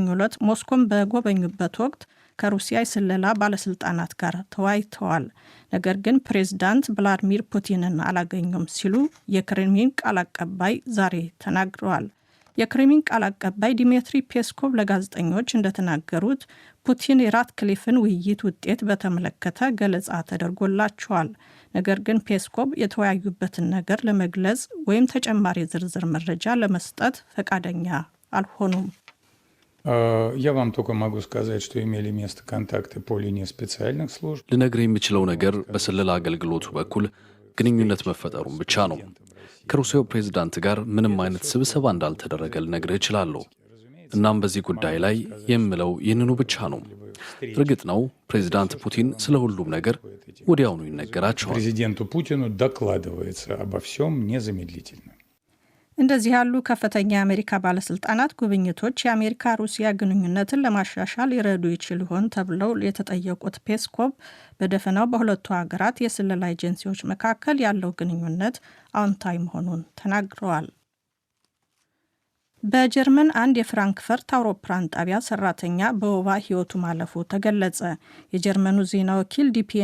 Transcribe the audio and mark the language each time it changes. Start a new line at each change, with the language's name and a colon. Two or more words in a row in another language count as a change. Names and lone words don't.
Amharic: ዕለት ሞስኮን በጎበኙበት ወቅት ከሩሲያ የስለላ ባለስልጣናት ጋር ተወያይተዋል። ነገር ግን ፕሬዝዳንት ቭላዲሚር ፑቲንን አላገኙም ሲሉ የክሬምሊን ቃል አቀባይ ዛሬ ተናግረዋል። የክሬምሊን ቃል አቀባይ ዲሚትሪ ፔስኮቭ ለጋዜጠኞች እንደተናገሩት ፑቲን የራትክሊፍን ውይይት ውጤት በተመለከተ ገለጻ ተደርጎላቸዋል። ነገር ግን ፔስኮቭ የተወያዩበትን ነገር ለመግለጽ ወይም ተጨማሪ ዝርዝር መረጃ ለመስጠት ፈቃደኛ አልሆኑም።
Russian: Я вам только могу сказать, что имели место контакты по линии специальных служб.
Amharic: ልነግር የምችለው ነገር በስለላ አገልግሎቱ በኩል ግንኙነት መፈጠሩን ብቻ ነው። ከሩሲያው ፕሬዝዳንት ጋር ምንም አይነት ስብሰባ እንዳልተደረገ ልነግርህ እችላለሁ። እናም በዚህ ጉዳይ ላይ የምለው ይህንኑ ብቻ ነው። እርግጥ ነው ፕሬዝዳንት ፑቲን ስለ ሁሉም ነገር ወዲያውኑ ይነገራቸዋል።
Russian: Президенту Путину докладывается обо всем незамедлительно.
Amharic: እንደዚህ ያሉ ከፍተኛ የአሜሪካ ባለስልጣናት ጉብኝቶች የአሜሪካ ሩሲያ ግንኙነትን ለማሻሻል ይረዱ ይችል ይሆን ተብለው የተጠየቁት ፔስኮቭ በደፈናው በሁለቱ ሀገራት የስለላ ኤጀንሲዎች መካከል ያለው ግንኙነት አዎንታዊ መሆኑን ተናግረዋል። በጀርመን አንድ የፍራንክፈርት አውሮፕላን ጣቢያ ሰራተኛ በወባ ሕይወቱ ማለፉ ተገለጸ። የጀርመኑ ዜና ወኪል ዲፒኤ